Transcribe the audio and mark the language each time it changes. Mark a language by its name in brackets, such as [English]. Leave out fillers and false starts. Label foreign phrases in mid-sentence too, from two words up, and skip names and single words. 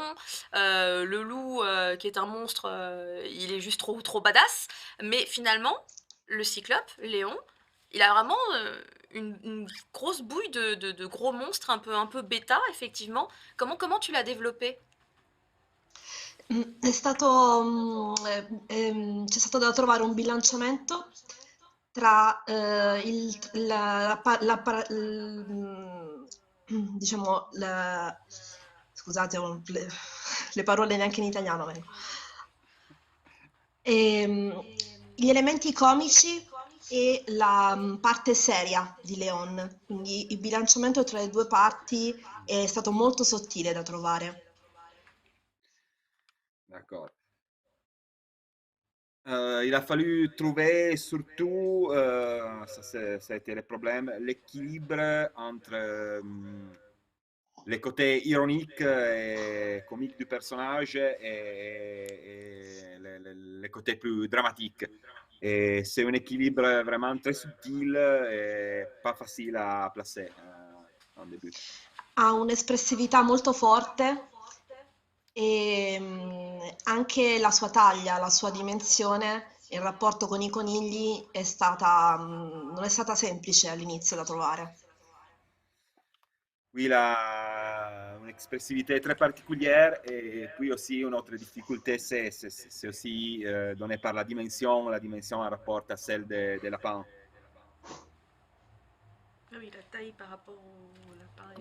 [French] Le loup, qui est un monstre, il est juste trop badass. Mais finalement, le cyclope, Léon, il a vraiment une grosse bouille de gros monstres, un peu bêta, effectivement. Comment tu l'as développé? [Italian] È stato, c'è stato da trovare un bilanciamento tra diciamo, scusate, le parole neanche in italiano vengono. Gli elementi comici e la parte seria di Leon, quindi il bilanciamento tra le due parti è stato molto sottile da trovare. [French] D'accord. Il a fallu trouver surtout, ça a été le problème, l'équilibre entre les côtés ironiques et comiques du personnage et les côtés plus dramatiques. Et c'est un équilibre vraiment très subtil et pas facile à placer en début. [Italian] Ha un'espressività molto forte e anche la sua taglia, la sua dimensione, il rapporto con i conigli non è stata semplice all'inizio da trovare. [French] Oui, il a une expressivité très particulière et puis aussi une autre difficulté, c'est aussi donné par la dimension en rapport à celle des lapins. Ah oui, la taille par rapport au lapin.